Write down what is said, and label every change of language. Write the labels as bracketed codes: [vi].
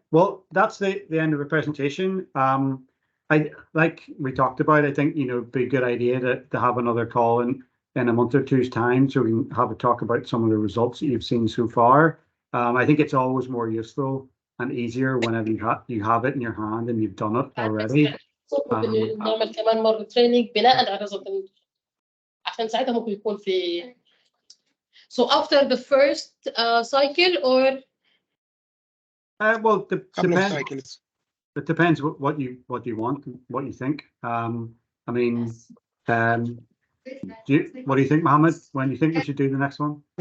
[en] Well, that's the end of the presentation. I like we talked about. I think it'd be a good idea to have another call in a month or two's time, so we can have a talk about some of the results that you've seen so far. I think it's always more useful and easier whenever you have it in your hand and you've done it already. [ar] نعمل كمان مرة training بناء على الريزلت عشان ساعتها ممكن يكون في. [en] So after the first cycle or well, couple of cycles. It depends what you want, what you think. I mean, what do you think, Mohammed? When do you think we should do the next one?